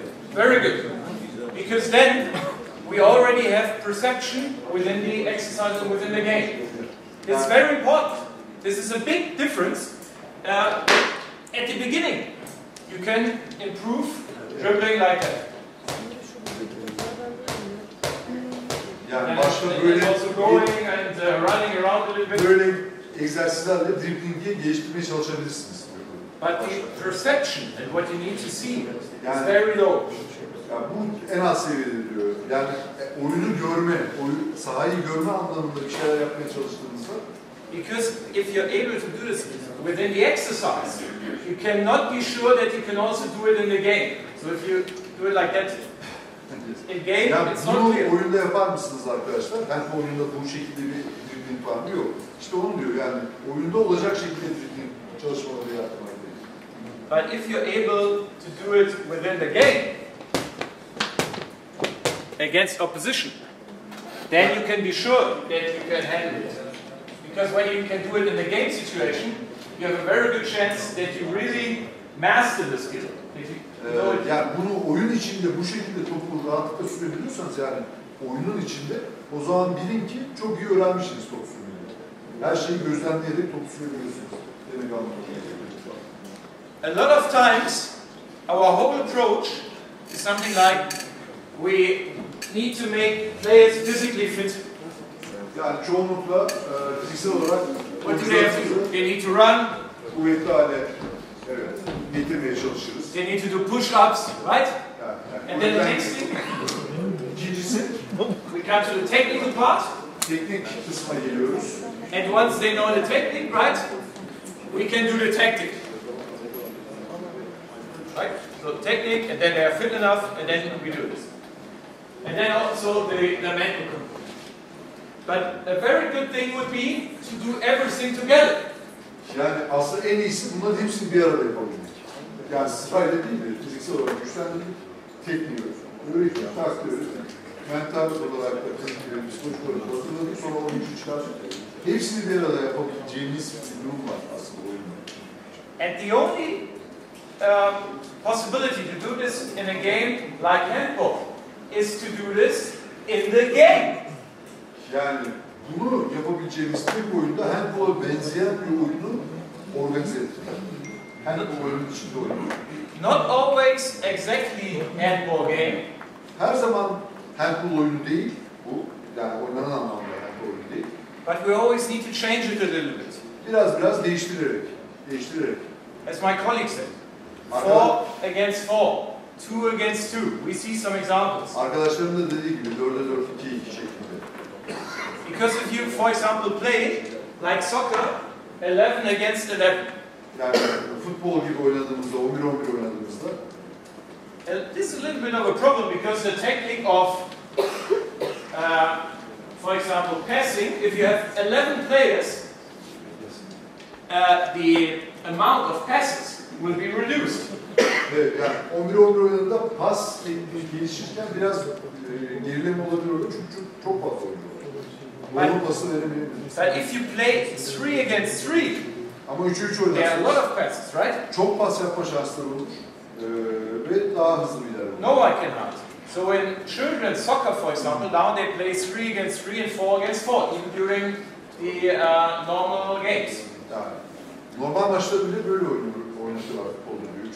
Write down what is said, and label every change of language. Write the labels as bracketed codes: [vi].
[en] Very good. Because then we already have perception within the exercise and within the game. It's very important. This is a big difference. At the beginning, you can improve dribbling like that. [tr] Yani başta böyle [en] also going and running around a little bit. [tr] Böyle egzersizlerle dribbling'i geliştirmeye çalışabilirsiniz. [en] But the perception and what you need to see is very low. [tr] Yani bu en az seviyede diyor. Yani oyunu görme, sahayı görme anlamında bir şeyler yapmaya çalıştığınızda. [en] Because if you're able to do this within the exercise, you cannot be sure that you can also do it in the game. So if you do it like that in game, [tr] yani [en] it's not [tr] bunu [en] clear. [tr] oyunda yapar mısınız arkadaşlar? Ben oyunda bu şekilde bir dribbling var mı? Yok. İşte onu diyor yani oyunda olacak şekilde dribbling çalışmaları yapmak gerekiyor. [en] But if you're able to do it within the game against opposition, then you can be sure that you can handle it. Because when you can do it in the game situation, you have a very good chance that you really master the skill. [tr] Yani bunu oyun içinde bu şekilde topu rahatlıkla sürebiliyorsanız yani oyunun içinde o zaman bilin ki çok iyi öğrenmişsiniz top sürmeyi. Her şeyi gözlemleyerek top sürebiliyorsunuz. Demek anlamında. [en] A lot of times, our whole approach is something like we need to make players physically fit. [tr] Yani çoğunlukla fiziksel olarak [en] What do they have to do? They need to run. [tr] Kuvvetli hale getirmeye çalışırız. [en] They need to do push-ups, right? And then the next thing, [tr] İkincisi, [en] we come to the technical part. [tr] teknik kısma geliyoruz. [en] And once they know the technique, right, we can do the tactic. Right? So technique, and then they are fit enough, and then we do this. And then also the mental component. But a very good thing would be to do everything together. [tr] Yani aslında en iyisi bunların hepsini bir arada yapabilmek. Yani sırayla değil de fiziksel olarak güçlendirmek, tekniği öğretmek, takdir öğretmek, mental olarak da teknikleri, psikolojik olarak hazırladık, sonra oyuncu çıkartıp hepsini bir arada yapabileceğimiz bir durum var aslında oyunda. [en] And the only possibility to do this in a game like handball is to do this in the game. [tr] Yani bunu yapabileceğimiz tek oyunda handball'a benzeyen bir oyunu organize etmek. Handball oyunun içinde oynuyor. [en] Not always exactly handball game. [tr] Her zaman handball oyunu değil bu. Yani oynanan anlamda handball oyunu değil. [en] But we always need to change it a little bit. [tr] Biraz değiştirerek. [en] As my colleague said, 4 against 4, 2 against 2. We see some examples. [tr] Arkadaşlarım da dediği gibi 4'e 4, 2'ye 2 şeklinde. [en] Because if you, for example, play like soccer, 11 against 11. [tr] Yani futbol gibi oynadığımızda, 11-11 oynadığımızda [en] This is a little bit of a problem because the technique of, for example, passing, if you have 11 players, the amount of passes will be reduced. [tr] Evet, yani 11-11 oynadığında pas gelişirken biraz gerileme olabilir orada çünkü çok fazla oynuyor. Doğru pası veremeyebiliriz. [en] But if you play 3 against 3, [tr] Ama 3'e 3 [en] there are a lot [tr] oynarsanız [en] of passes, right? [tr] çok pas yapma şansları olur ve daha hızlı bir ilerleme olur. [en] No, I cannot. So in children's soccer, for example, now they play 3 against 3 and 4 against 4, even during the normal games. [tr] Yani normal maçta bile böyle oynatıyorlar futbolda diyor.